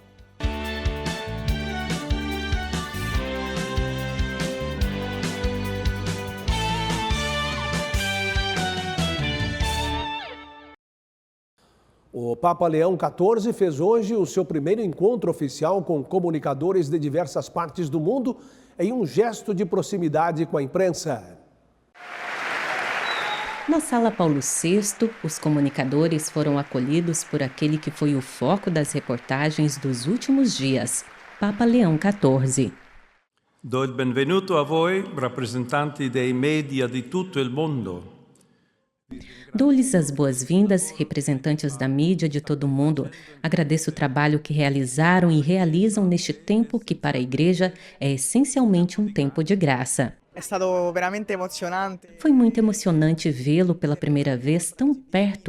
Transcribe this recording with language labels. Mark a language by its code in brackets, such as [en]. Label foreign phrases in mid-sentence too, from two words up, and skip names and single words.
[pt] O Papa Leão XIV fez hoje o seu primeiro encontro oficial com comunicadores de diversas partes do mundo em um gesto de proximidade com a imprensa. Na Sala Paulo VI, os comunicadores foram acolhidos por aquele que foi o foco das reportagens dos últimos dias, Papa Leão XIV. [it] Do il benvenuto a voi, rappresentanti dei media di tutto il mondo. [pt] Dou-lhes as boas-vindas, representantes da mídia de todo o mundo. Agradeço o trabalho que realizaram e realizam neste tempo que para a Igreja é essencialmente um tempo de graça. Foi muito emocionante vê-lo pela primeira vez tão perto.